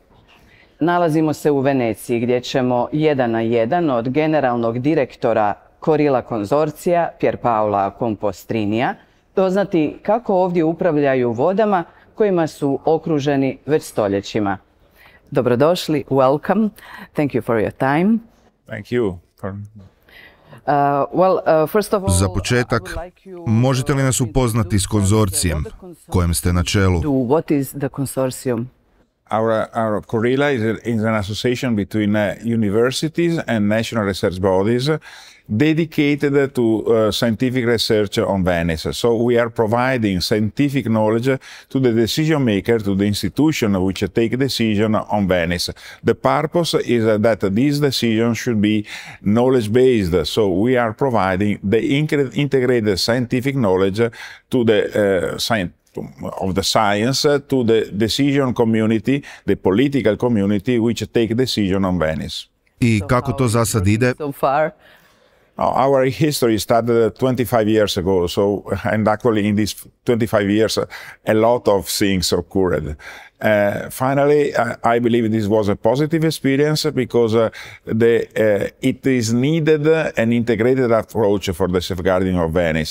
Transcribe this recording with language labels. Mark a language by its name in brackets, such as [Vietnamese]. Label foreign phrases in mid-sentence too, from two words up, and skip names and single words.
[Croatian] Nalazimo se u Veneciji gdje ćemo jedan na jedan od generalnog direktora Corila konzorcija Pierpaola Campostrinija doznati kako ovdje upravljaju vodama kojima su okruženi već stoljećima. Dobrodošli, [English] welcome. Thank you for your time. Thank you. [Croatian] Za početak, možete li nas upoznati s konzorcijem kojem ste na čelu? [English] What is the consortium? Our Corila is an association between universities and national research bodies dedicated to scientific research on Venice. So we are providing scientific knowledge to the decision maker, to the institution which take decision on Venice. The purpose is that this decision should be knowledge based. So we are providing the integrated scientific knowledge to the of the science to the decision community, the political community which take decision on Venice. [Croatian] I kako to za sad ide? [English] So far? Our history started 25 years ago, and actually in these 25 years, a lot of things occurred. Finally, I believe this was a positive experience because it is needed an integrated approach for the safeguarding of Venice.